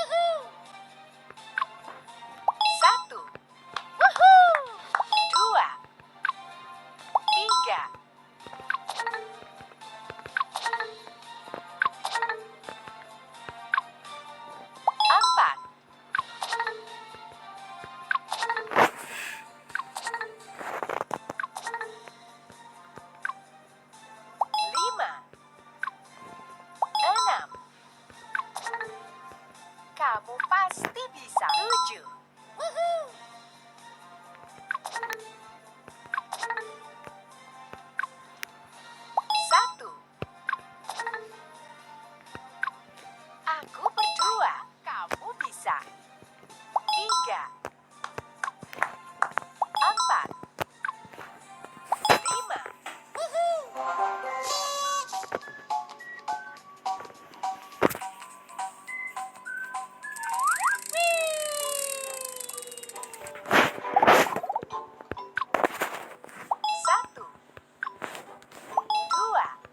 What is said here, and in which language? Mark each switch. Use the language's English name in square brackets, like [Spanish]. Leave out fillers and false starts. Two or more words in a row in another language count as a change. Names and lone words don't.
[Indonesian] satu, dua, tiga, empat, lima, enam. Kamu pasti bisa. Tujuh. Satu. Aku berdua. Kamu bisa. Tiga. Empat. Lima. Satu, dua,